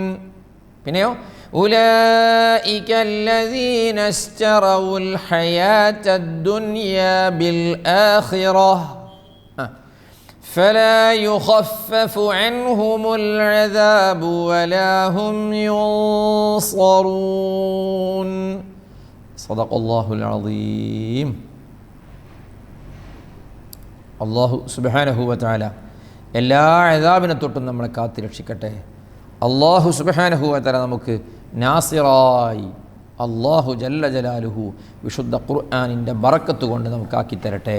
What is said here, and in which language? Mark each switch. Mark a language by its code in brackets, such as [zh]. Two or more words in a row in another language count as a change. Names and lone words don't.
[ar] പിന്നെയോ أولئك الذين اشتروا الحياة الدنيا بالآخرة فلا يخفف عنهم العذاب ولا هم ينصرون صدق الله العظيم. الله سبحانه وتعالى [ml] എല്ലാ അദാബിനെ തൊട്ടും നമ്മളെ കാത്തു രക്ഷിക്കട്ടെ. [ar] الله سبحانه وتعالى [ml] നമുക്ക് നാസിറായി [ar] الله جل جلاله [ml] വിശുദ്ധ ഖുർആനിൻ്റെ ബറക്കത്ത് കൊണ്ട് നമുക്കാക്കി തരട്ടെ.